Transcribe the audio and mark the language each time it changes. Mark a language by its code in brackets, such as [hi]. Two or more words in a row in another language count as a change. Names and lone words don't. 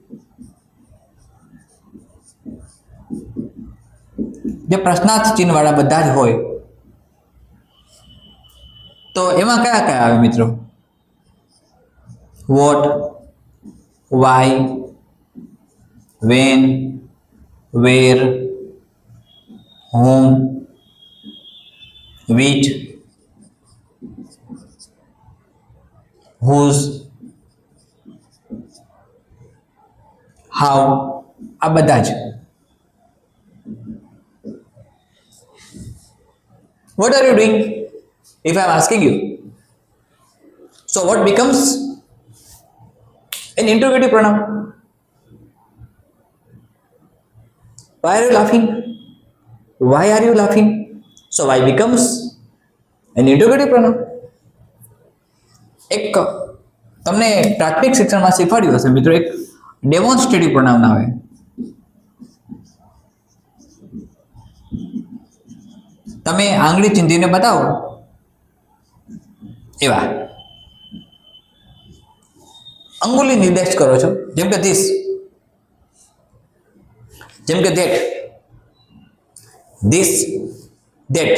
[gu] જે પ્રશ્નાર્થ ચિહ્ન વાળા બધા જ હોય. તો એમાં કયા કયા આવે મિત્રો? [en] what, why, when, where, whom, which, whose, how, [gu] આ બધા જ. [en] What are you doing if I am asking you? So what becomes an interrogative pronoun? Why are you laughing? Why are you laughing? So why becomes an interrogative pronoun? [gu] એક તમને પ્રાથમિક શિક્ષણમાં શીખવાડ્યું હશે મિત્રો, એક [en] demonstrative pronoun [gu] આવે. તમે આંગળી ચીંધીને બતાવો એવા અંગુલી નિર્દેશ કરો છો, જેમ કે ધીસ, જેમ કે [en] that, this, that.